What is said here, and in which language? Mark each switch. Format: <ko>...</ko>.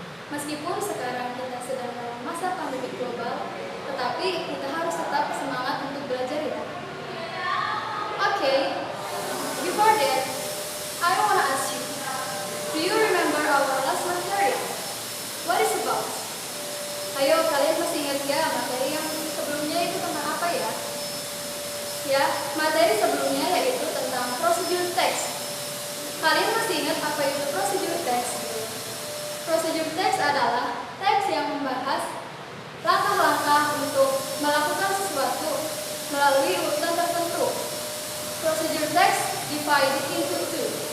<id>Meskipun sekarang kita sedang dalam masa pandemi global, tetapi kita harus tetap semangat untuk belajar ya.</id> <en>Okay, before that, I wanna ask you, do you remember our last material? What is about?</en> <id>Ayo, kalian masih ingat gak materi yang sebelumnya itu tentang apa ya? Ya, materi sebelumnya yaitu tentang procedure text. Kalian masih ingat apa itu procedure text? Procedure text adalah teks yang membahas langkah-langkah untuk melakukan sesuatu melalui urutan tertentu.</id> <en>Procedure text divided into two.</en>